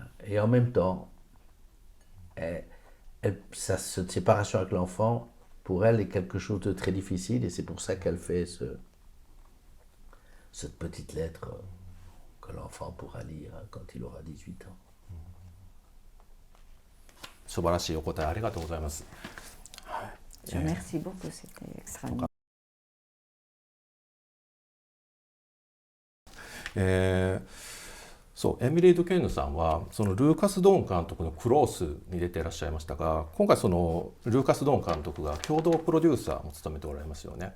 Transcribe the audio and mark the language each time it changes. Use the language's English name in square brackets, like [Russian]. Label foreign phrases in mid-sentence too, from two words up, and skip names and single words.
[French] Et en même temps, cette séparation avec l'enfant, pour elle, est quelque chose de très difficile, et c'est pour ça qu'elle fait cette petite lettre que l'enfant pourra lire quand il aura 18 ans. [Japanese] 素晴らしいお答えありがとうございます。 [French] Merci beaucoup, c'était extraordinaire. [Japanese] そうエミリー・ドゥケンヌさんはそのルーカス・ドーン監督のクロースに出ていらっしゃいましたが、今回そのルーカス・ドーン監督が共同プロデューサーも務めておられますよね。